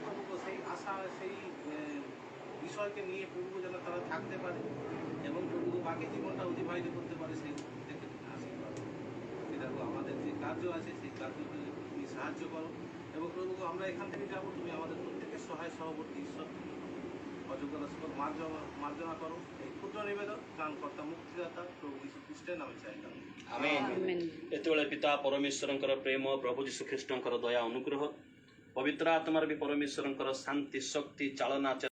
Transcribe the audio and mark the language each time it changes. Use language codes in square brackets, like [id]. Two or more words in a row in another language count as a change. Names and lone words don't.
[bn] প্রভু সেই আশা সেই বিষয়কে নিয়ে প্রভু যেন তারা থাকতে পারে এবং প্রভু বাকি জীবনটা অতিবাহিত করতে পারে সেই প্রত্যেককে তুমি আশীর্বাদ দেখো আমাদের যে কার্য আছে সেই কার্যকে তুমি সাহায্য করো এবং প্রভু আমরা এখান থেকে যাবো তুমি আমাদের প্রত্যেকের সহায় সহবর্তী ঈশ্বর অযোগ্যতা সকল মার্জনা করো এই ক্ষুদ্র নিবেদন ত্রাণকর্তা মুক্তিদাতা প্রভু যীশু [or] ଖ୍ରୀଷ୍ଟଙ୍କ ନାମରେ ଚାହିଁଲା ଆମେନ୍। ଏତେବେଳେ ପିତା ପରମେଶ୍ୱରଙ୍କର ପ୍ରେମ ପ୍ରଭୁ ଯୀଶୁ ଖ୍ରୀଷ୍ଟଙ୍କର ଦୟା ଅନୁଗ୍ରହ ପବିତ୍ର ଆତ୍ମାର ବି ପରମେଶ୍ୱରଙ୍କର ଶାନ୍ତି ଶକ୍ତି ଚାଳନା